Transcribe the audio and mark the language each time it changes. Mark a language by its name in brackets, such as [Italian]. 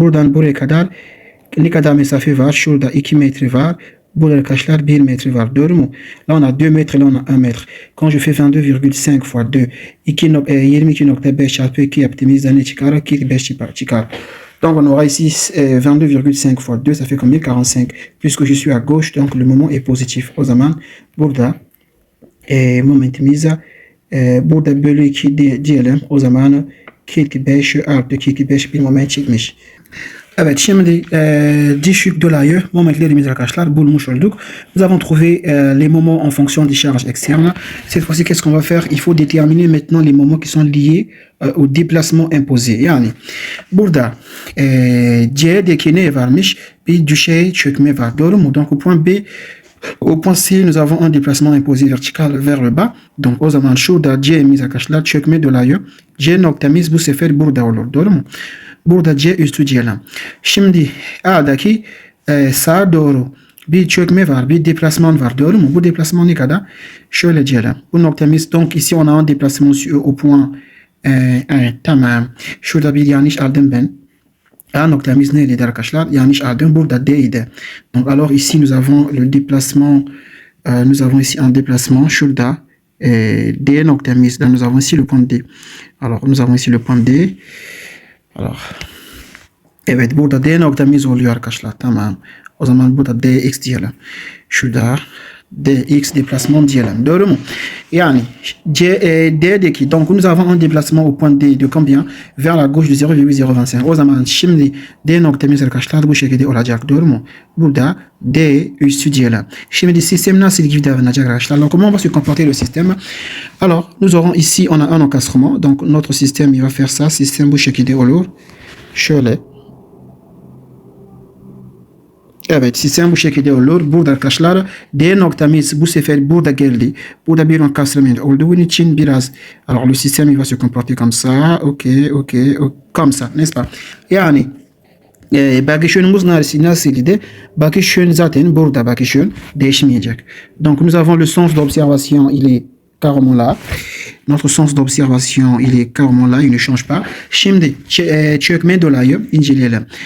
[Turkish] Buradan buraya kadar ne kadar mesafe var? Şurada 2 metre var. Burada arkadaşlar 1 metre var. Doğru mu? [French] Là on a 2 mètres, là on a 1 mètre. Quand je fais 22,5 fois 2, [Turkish] 22.5 çarpı 2 yaptığımızda ne çıkar? 45 çıkar. [French] Donc on aura ici 22,5 fois 2, ça fait combien? 45. Puisque je suis à gauche, donc le moment est positif. [Turkish] O zaman burada momentimize burada bölü 2 diyelim. O zaman 45 artı 45 bir moment çıkmış. Evet şimdi düşük dolayı momentlerimizi arkadaşlar bulmuş olduk. [French] Nous avons trouvé les moments en fonction des charges externes. Cette fois-ci qu'est-ce qu'on va faire? Il faut déterminer maintenant les moments qui sont liés au déplacement imposé. [Turkish] Yani burada C'deki ne varmış? Bir düşey çökme var. Doğru mu? [French] Donc au point B, au point C, nous avons un déplacement imposé vertical vers le bas. [Turkish] Donc o zaman şurada C'miz arkadaşlar çökme dolayı C noktamız bu sefer burada olur. Doğru mu? Burada C üstü diyelim. Şimdi A'daki sağa doğru bir çökme var, bir déplasement var. Doğru mu? Bu déplasement ne kadar? Şöyle diyelim. Bu noktamız, [French] donc ici on a un déplacement au point [Turkish] tamam. Şurada bir yanlış aldım ben. A noktamız nerede arkadaşlar? Yanlış aldım. Burada D'ydi. [French] Donc alors ici nous avons le déplacement. Nous avons ici un déplacement. [Turkish] Şurada D noktamızda [French] nous avons ici le point D. Alors nous avons ici le point D. [Turkish] Alors evet burada D noktamız oluyor arkadaşlar. Tamam. O zaman burada dx diyelim. Şurada dx déplacement diyelim. Doğru mu? Yani D'deki [French] donc nous avons un déplacement au point D de combien? Vers la gauche de 0,025. [Turkish] O zaman şimdi D noktamız arkadaşlar bu şekilde olacak. Doğru mu? Burada D üstü diyelim. Şimdi sistem nasıl gibi davranacak arkadaşlar? [French] Alors comment va se comporter le système? Alors nous aurons ici on a un encastrement. Donc notre système il va faire ça. [Turkish] Sistem bu şekilde olur. Şöyle. Evet, sistem bu şekilde olur. Burada arkadaşlar D noktamız bu sefer burada geldi. Burada bir encastrement olduğu için biraz [French] alors le système il va se comporter comme ça. Ok, comme ça, n'est-ce pas? [Turkish] Yani bakış yönümüz nasıldı? Bakış yön zaten burada bakış yön değişmeyecek. [French] Donc nous avons le sens d'observation, il est carrément là. Notre sens d'observation, il est carrément là, il ne change pas. [Turkish] Şimdi çökme dolayı inceleyelim.